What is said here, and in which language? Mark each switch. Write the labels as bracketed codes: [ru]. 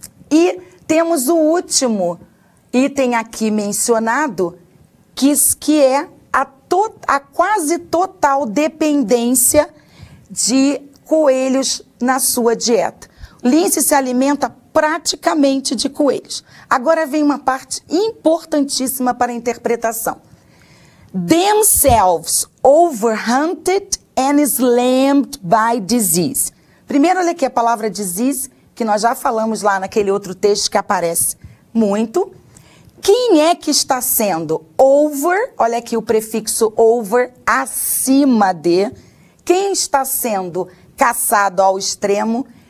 [pt] E temos o último item aqui mencionado, que é a quase total dependência de coelhos na sua dieta. Lince se alimenta praticamente de coelhos. Agora vem uma parte importantíssima para a interpretação. [en] Themselves overhunted and slammed by disease. [pt] Primeiro, olha aqui a palavra disease, que nós já falamos lá naquele outro texto que aparece muito. Quem é que está sendo over? Olha aqui o prefixo over, acima de. Quem está sendo caçado ao extremo?